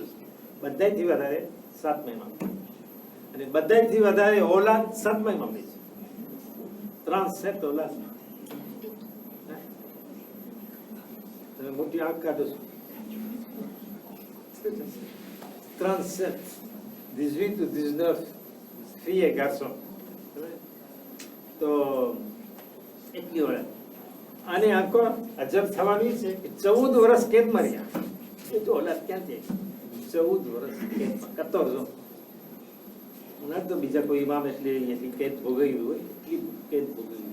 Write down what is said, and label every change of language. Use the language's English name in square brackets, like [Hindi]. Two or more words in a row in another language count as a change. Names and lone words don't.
[Gujarati] બધાથી વધારે 7મા ઇમામ અને બધાથી વધારે ઓલાદ 7મા ઇમામની છે. 3 ઓલાદ. તમે મોટી આંખ કાઢો છો. [French] 3 18 ou 19 filles et garçons. [Gujarati] તો એટલી ઓળખ. અને આખો અજબ થવાની છે કે 14 વર્ષ કેદમાં રહ્યા. એ તો ઓલાદ ક્યાંથી? 14 વર્ષ કેદમાં. 14 ના તો બીજા કોઈ ઇમામ એટલી કેદ ભોગવ્યું હોય, એટલી કેદ ભોગવ્યું.